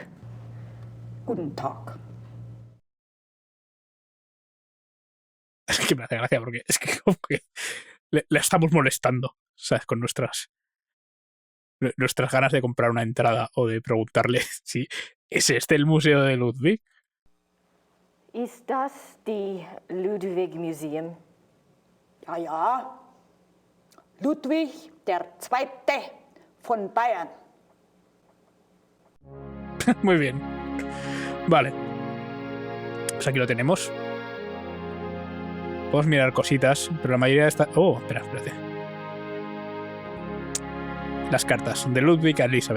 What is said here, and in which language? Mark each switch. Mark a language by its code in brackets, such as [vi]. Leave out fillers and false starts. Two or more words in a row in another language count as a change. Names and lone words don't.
[de] Guten Tag. [es] Es que me hace gracia porque es que como que le estamos molestando, ¿sabes? Con nuestras ganas de comprar una entrada o de preguntarle si es este el museo de Ludwig. [de] Ist das die Ludwig Museum? Ja, ja. Ludwig der Zweite von Bayern. [es] Muy bien. Vale. Pues aquí lo tenemos. Podemos mirar cositas, pero la mayoría está... Oh, espérate. Las cartas de Ludwig a Elizabeth.